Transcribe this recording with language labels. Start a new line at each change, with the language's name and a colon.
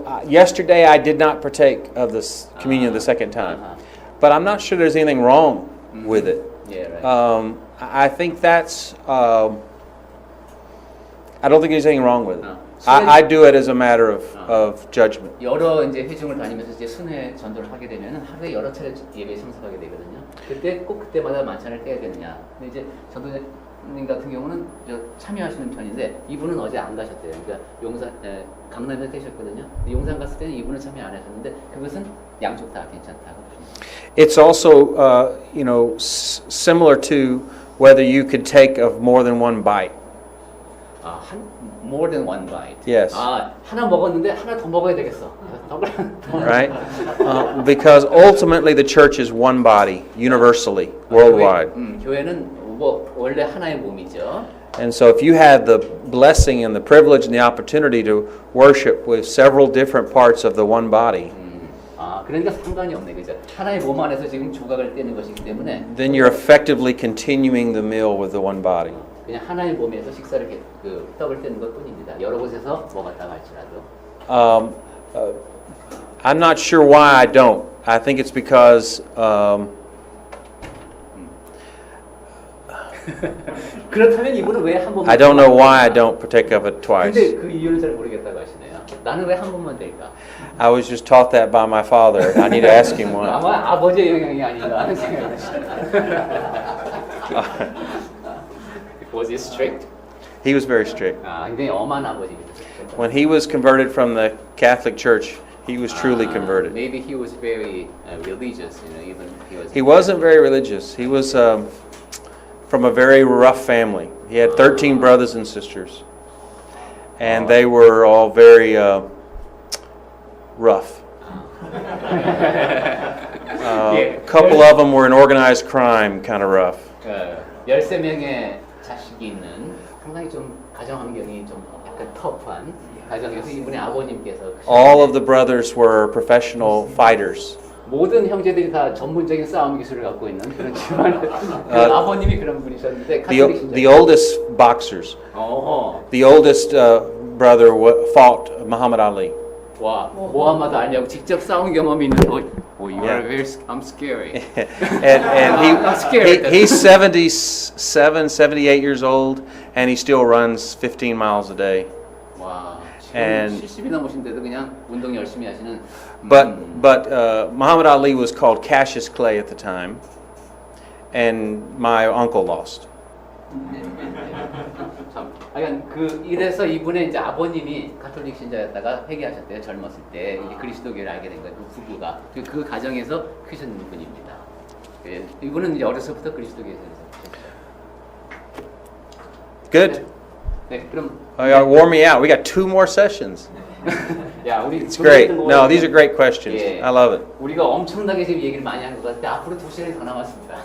English: Yesterday I did not partake of this communion the second time, but I'm not sure there's anything wrong with it. Yeah, right. I think that's. I don't think there's anything wrong with it. I do it as a matter of judgment.
Korean: 여러 이제 회중을 다니면서 이제 순회 전도를 하게 되면은 하루에 여러 차례 예배에 참석하게 되거든요. 그때 꼭 그때마다 만찬을 떼야 되느냐? 근데 이제 전도님 같은 경우는 참여하시는 편인데 이분은 어제 안 가셨대요. 그러니까 강남에서 떼셨거든요. 용산 갔을 때는 이분은 참여 안 하셨는데 그것은 양쪽 다 괜찮다고 보십니다.
English: It's also similar to whether you could take of more than one bite. More than one bite. Yes.
Korean: 하나 먹었는데 하나 더 먹어야 되겠어.
English: Right? Because ultimately the church is one body, universally, worldwide.
Korean: 교회는 뭐 원래 하나의 몸이죠.
English: And so if you had the blessing and the privilege and the opportunity to worship with several different parts of the one body,
Korean: 그러니까 상관이 없네, 그죠? 하나의 몸 안에서 지금 조각을 떼는 것이기 때문에
English: then you're effectively continuing the meal with the one body.
Korean: 그냥 하나의 몸에서 식사를 떡을 떼는 것뿐입니다. 여러 곳에서 먹었다고 할지라도.
English: I'm not sure why I don't. I think it's because
Korean: 그렇다면 이분은 왜 한 번만?
English: I don't know why I don't partake of it twice.
Korean: 근데 그 이유는 잘 모르겠다고 하시네요. 나는 왜 한 번만 될까?
English: I was just taught that by my father. I need to ask him why.
Korean: 아마 아버지의 영향이 아닌가 하는 생각을 하시네요.
English: Was he strict? He was very strict.
Korean: 굉장히 엄한 아버지입니다.
English: When he was converted from the Catholic Church, he was truly converted. Maybe he was very religious, even He wasn't very religious. He was from a very rough family. He had 13 brothers and sisters, and they were all very rough. A couple of them were in organized crime, kind of rough.
Korean: 13명의 자식이 있는 상당히 좀 가정 환경이 좀 약간 터프한 가정에서 이분의 아버님께서
English: All of the brothers were professional fighters.
Korean: 모든 형제들이 다 전문적인 싸움 기술을 갖고 있는 그런 집안 아버님이 그런 분이셨는데
English: The oldest boxers. The oldest brother fought Muhammad Ali. 와, 모하마드 알리하고 직접 싸운 경험이 있는 you are very I'm scary. and he's 77, 78 years old, and he still runs 15 miles a day.
Korean: 와,
English: And
Korean: 70이 넘으신데도 그냥 운동 열심히 하시는.
English: But Muhammad Ali was called Cassius Clay at the time, and my uncle lost.
Korean: 참, 이래서 이분의 이제 아버님이 가톨릭 신자였다가 회개하셨대요. 젊었을 때 이제 그리스도교를 알게 된 거예요. 그 부부가 그 가정에서 크신 분입니다. 이분은 이제 어려서부터 그리스도교에서
English: Good.
Korean: 네, 그럼
English: Warm me out. We got 2 more sessions.
Korean: 야, 우리
English: It's great. No, these are great questions. I love it.
Korean: 우리가 엄청나게 지금 얘기를 많이 한 것 같은데 앞으로 2시간이 더 남았습니다.